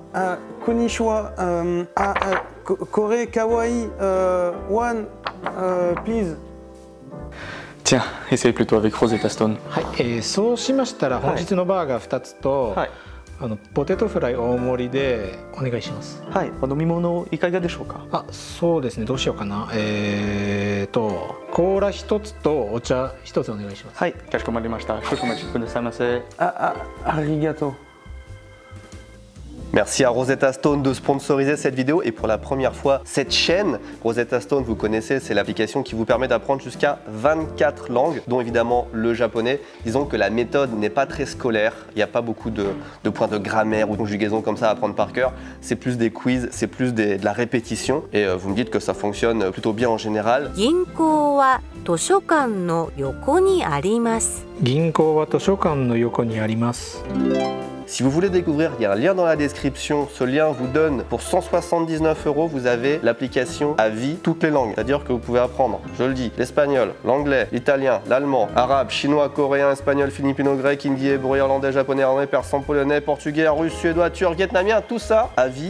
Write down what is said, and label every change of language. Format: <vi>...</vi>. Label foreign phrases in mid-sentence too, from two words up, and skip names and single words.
<ja>こんにちは。これかわいい.</ja> <en>One, please.</en> <fr>Tiens, essayez plutôt avec Rosetta Stone.</fr> <ja>はい、そうしましたら本日のバーガー2つと、はい、ポテトフライ大盛りでお願いします。はい、お飲み物いかがでしょうか。あ、そうですね。どうしようかな。コーラ1つとお茶1つお願いします。はい、かしこまりました。少々お待ちくださいませ。 Arigato.</ja> <fr>Merci à Rosetta Stone de sponsoriser cette vidéo et pour la première fois cette chaîne. Rosetta Stone, vous connaissez, c'est l'application qui vous permet d'apprendre jusqu'à 24 langues, dont évidemment le japonais. Disons que la méthode n'est pas très scolaire, il n'y a pas beaucoup de points de grammaire ou de conjugaison comme ça à apprendre par cœur. C'est plus des quiz, c'est plus de la répétition et vous me dites que ça fonctionne plutôt bien en général.</fr> <ja>銀行は図書館の横にあります。銀行は図書館の横にあります。</ja> <fr>Si vous voulez découvrir, il y a un lien dans la description. Ce lien vous donne, pour 179 €, vous avez l'application à vie, toutes les langues. C'est-à-dire que vous pouvez apprendre, je le dis, l'espagnol, l'anglais, l'italien, l'allemand, arabe, chinois, coréen, espagnol, philippino, grec, hindi, hébreu, irlandais, japonais, irlandais, persan, polonais, portugais, russe, suédois, turc, vietnamien, tout ça à vie.</fr>